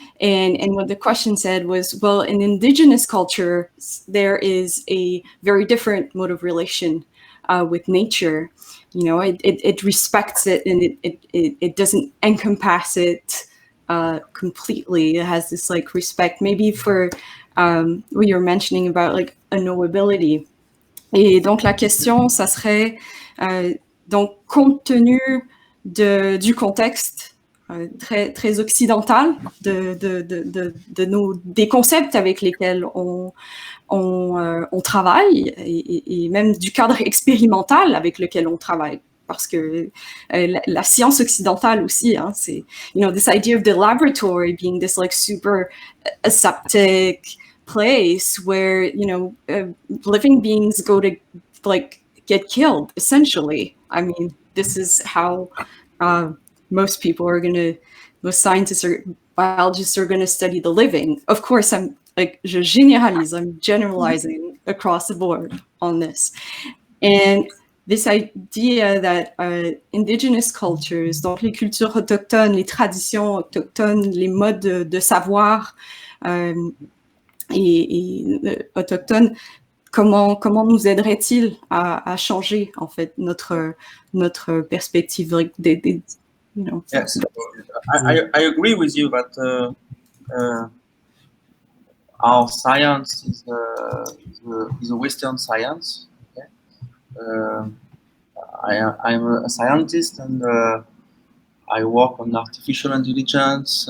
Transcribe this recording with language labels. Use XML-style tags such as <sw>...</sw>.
<en>And what the question said was, well, in indigenous culture, there is a very different mode of relation with nature. You know, it respects it, and it doesn't encompass it completely. It has this like respect, maybe for what you're mentioning about like unknowability.</en> <fr>Et donc la question, ça serait donc compte tenu du contexte très occidental des concepts avec lesquels on travaille, et même du cadre expérimental avec lequel on travaille, parce que la science occidentale aussi, hein, c'est,</fr> <en>you know, this idea of the laboratory being this like super aseptic place where, you know, living beings go to like get killed, essentially. I mean, this is how most people are going to, most scientists or biologists are going to study the living. Of course, I'm like,</en> <fr>je généralise,</fr> <en>I'm generalizing across the board on this. And this idea that indigenous cultures,</en> <fr>donc les cultures autochtones, les traditions autochtones, les modes de savoir et autochtones, comment nous aiderait-il à changer en fait notre perspective</fr> <en>you know. Yes, I agree with you that our science is a Western science. Okay? I'm a scientist, and I work on artificial intelligence.</en>